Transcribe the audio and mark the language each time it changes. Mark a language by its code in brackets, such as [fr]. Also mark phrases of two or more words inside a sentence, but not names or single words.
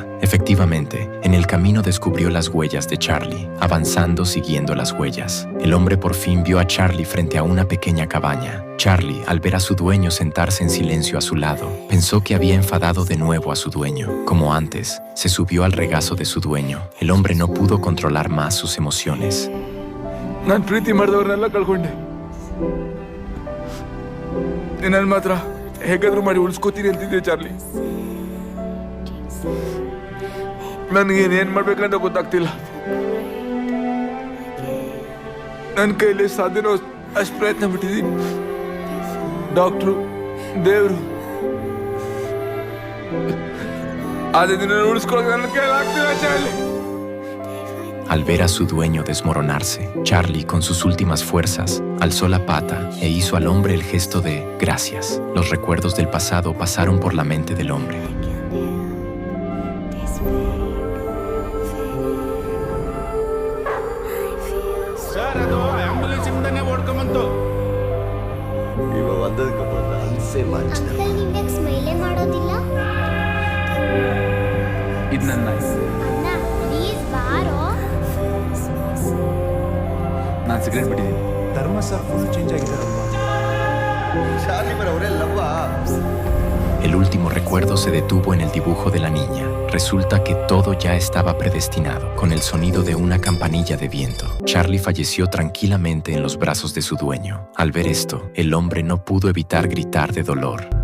[es] Efectivamente, en el camino descubrió las huellas de Charlie, avanzando siguiendo las huellas. El hombre por fin vio a Charlie frente a una pequeña cabaña. Charlie, al ver a su dueño sentarse en silencio a su lado, pensó que había enfadado de nuevo a su dueño. Como antes, se subió al regazo de su dueño. El hombre no pudo controlar más sus emociones. [kn] ನಾನು ಪ್ರೀತಿ ಮಾಡಿದವ್ರನ್ನೆಲ್ಲ ಕಳ್ಕೊಂಡೆ. ನನ್ನ ಮಾತ್ರ ಹೇಗಾದ್ರೂ ಮಾಡಿ ಉಳಿಸ್ಕೋತೀನಿ ಅಂತಿದ್ದೆ ಚಾರ್ಲಿ. ನನಗೇನೇನು ಮಾಡ್ಬೇಕಂತ ಗೊತ್ತಾಗ್ತಿಲ್ಲ. ನನ್ನ ಕೈಲಿ ಸಾಧ್ಯನೋ ಅಷ್ಟು ಪ್ರಯತ್ನ ಬಿಟ್ಟಿದ್ದೀನಿ. ಡಾಕ್ಟ್ರು, ದೇವರು, ಆದ್ರೆ ನಿನ್ನ ಉಳಿಸ್ಕೊಳ್ಳೋಕೆ ನನ್ನ ಕೈಲಿ ಆಗ್ತಿಲ್ಲ ಚಾರ್ಲಿ. [es] Al ver a su dueño desmoronarse, Charlie, con sus últimas fuerzas, alzó la pata e hizo al hombre el gesto de gracias. Los recuerdos del pasado pasaron por la mente del hombre. [kn] ಅಂಕಲ್ ನಿಂಗೆ ಸ್ಮೈಲೇ ಮಾಡೋದಿಲ್ಲ? ಇದು ನನ್ನ ಅಣ್ಣ ಪ್ಲೀಸ್ ಬಾರೋ. ನಾನು ಸಿಗರೇಟ್ ಬಿಟ್ಟಿದ್ದೀನಿ. ಧರ್ಮ ಸರ್ [en] full change [kn] ಆಗಿದ್ದಾರಲ್ವಾ? ಶಾಲಿ ಬರೋರೆಲ್ಲವ್ವಾ? [es] El último recuerdo se detuvo en el dibujo de la niña. Resulta que todo ya estaba predestinado, con el sonido de una campanilla de viento. Charlie falleció tranquilamente en los brazos de su dueño. Al ver esto, el hombre no pudo evitar gritar de dolor.